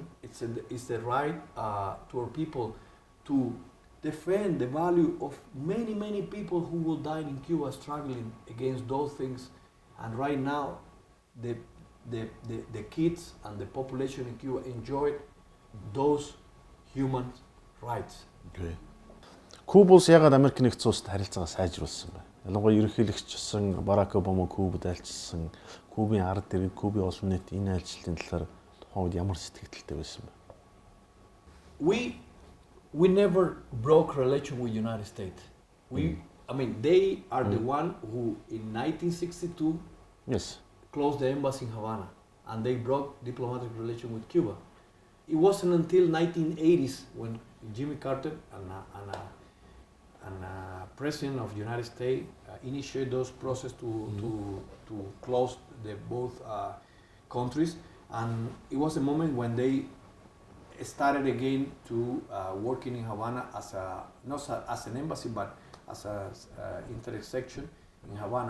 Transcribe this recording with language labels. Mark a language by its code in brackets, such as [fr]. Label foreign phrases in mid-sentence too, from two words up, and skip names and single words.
[en] It's the right to our people to defend the value of many people who will die in Cuba struggling against those things. And right now, the kids and the population in Cuba enjoy those human rights. Okay. [mn] Кубус ягаад Америк нэгдсэн улсад харилцаагаа сайжруулсан бэ? Ялангуяа ерөнхийлөгчсөн Барак Обама Кубад айлчилсан, Кубын ард иргэд, Кубын олон нийт энэ айлчлалын талаар тухайн үед ямар сэтгэлдэлтэй байсан бэ? [en] We never broke relation with United States. They are the one who in 1962 closed the embassy in Havana, and they broke diplomatic relation with Cuba. It wasn't until 1980s when Jimmy Carter President of the United States initiated those process to close the both countries, and it was a moment when they started again to working in Havana as not as an embassy but as a intersection in Havana.